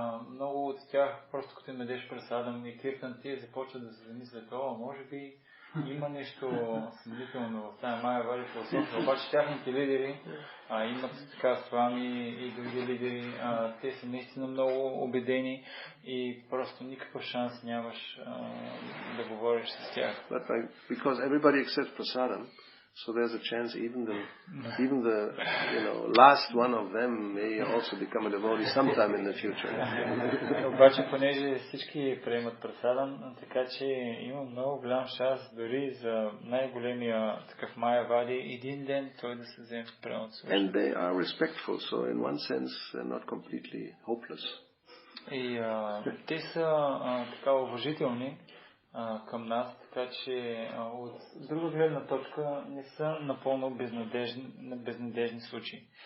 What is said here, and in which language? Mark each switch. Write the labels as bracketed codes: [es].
[bg] много от тях, просто като им дадеш пресадам и киртан, те започват да се замислят, може би има нещо съмнително в тази Майявади философия, обаче тяхните лидери имат така Свами и други лидери, те са наистина много убедени и просто никакъв шанс нямаш да говориш с тях. [en] But because everybody accepts prasadam, so there's a chance even the last one of them may also become a devotee sometime in the future. [bg] Обаче, понеже всички приемат прасадам, така че има много голям шанс дори за най-големия такъв Майявади един ден той да се вземе в правилното служение. [en] And they are respectful, so in one sense they're not completely hopeless. [bg] И те са така уважителни към нас, така че от друга гледна точка не са напълно безнадежни случаи.